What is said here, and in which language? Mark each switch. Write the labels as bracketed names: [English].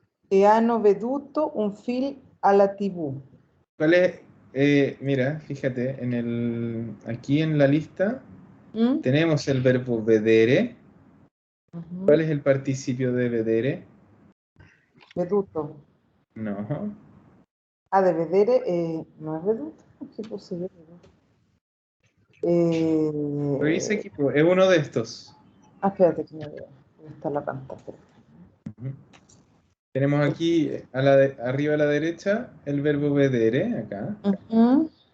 [Italian] E hanno veduto un film alla TV. [Spanish] ¿Cuál es? Mira, fíjate, aquí en la lista ¿Mm? tenemos el verbo vedere. Ujú. ¿Cuál es el participio de vedere? [Italian] Veduto. [Spanish] No. Ah, de vedere, no es veduto. ¿Qué posible? Revisa equipo, es uno de estos. Espérate que me veo. ¿Dónde está la pantalla? Ujú. Tenemos aquí arriba a la derecha el verbo vedere, acá. Ujú.